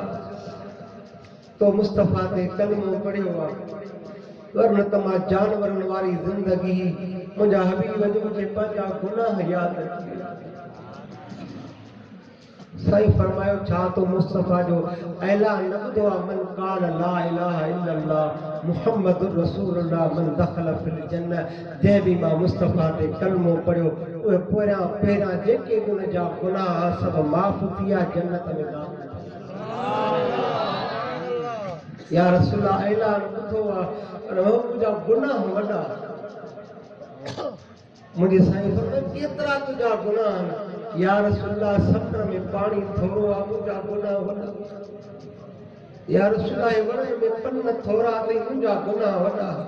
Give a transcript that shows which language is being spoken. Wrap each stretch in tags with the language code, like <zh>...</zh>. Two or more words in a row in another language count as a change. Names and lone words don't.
<sd>तो मुस्तफ़ा ते कलमो पढ़ियो आहे वरन त मां जानवरनि वारी ज़िंदगी मुंहिंजा हबीब जो मूंखे पंहिंजा गुनाह यादि अची विया साईं फरमायो छा तो मुस्तफ़ा जो ऐलान न ॿुधो आहे</sd> <ar>من قال لا إله إلا الله محمد رسول الله من دخل في الجنة</ar> <sd>जंहिं बि मां मुस्तफ़ा ते कलमो पढ़ियो उहे पहिरियां जेके बि उन जा गुनाह सभु माफ़ थी विया जन्नत में दाख़िल</sd> <ar>يا رسول</ar> <sd>ऐलान ॿुधो आहे पर मुंहिंजा गुनाह वॾा मुंहिंजे साईं फरमायो केतिरा तुंहिंजा गुनाह आहिनि</sd> <ar>يا رسول</ar> <sd>समुंड में पानी थोरो आहे मुंहिंजा गुनाह वॾा</sd> <ar>يا رسول</ar> <sd>वण में पन थोरा अथई मुंहिंजा गुनाह वॾा</sd>